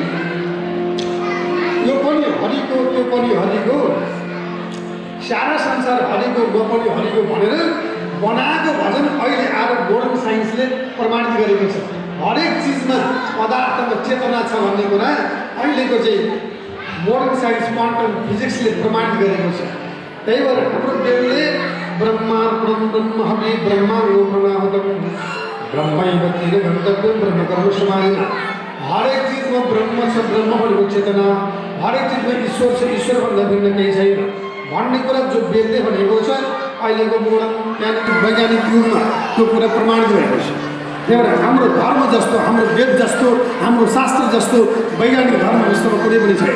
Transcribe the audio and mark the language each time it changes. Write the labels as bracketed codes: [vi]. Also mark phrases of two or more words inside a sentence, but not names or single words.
[ne] यो पनि हरिको, त्यो पनि हरिको, सारा संसार हरिको, म पनि हरिको भनेर बनाएको भजन अहिले आएर [en] modern scienceले [ne] प्रमाणित गरेको छ। हरेक चिजमा पदार्थमा चेतना छ भन्ने कुरा अहिलेको चाहिँ [en] modern science quantum physicsले [ne] प्रमाणित गरेको छ। त्यही भएर हाम्रो देवले [sa] ब्रह्मार्पणम ब्रह्म हवि ब्रह्मांगो प्रणहुतम ब्रह्मैव तेन गन्तव्यम ब्रह्म कर्म समाधिन। [ne] हरेक चिजमा ब्रह्म छ, ब्रह्म भनेको चेतना। हरेक चिजमा ईश्वर छ, ईश्वरभन्दा भिन्न केही छैन भन्ने कुरा जो वेदले भनेको छ अहिलेको मोडर्न वैज्ञानिक युगमा त्यो कुरा प्रमाणित भएको छ। त्यही भएर हाम्रो धर्म जस्तो, हाम्रो वेद जस्तो, हाम्रो शास्त्र जस्तो वैज्ञानिक धर्म विश्वमा कुनै पनि छैन।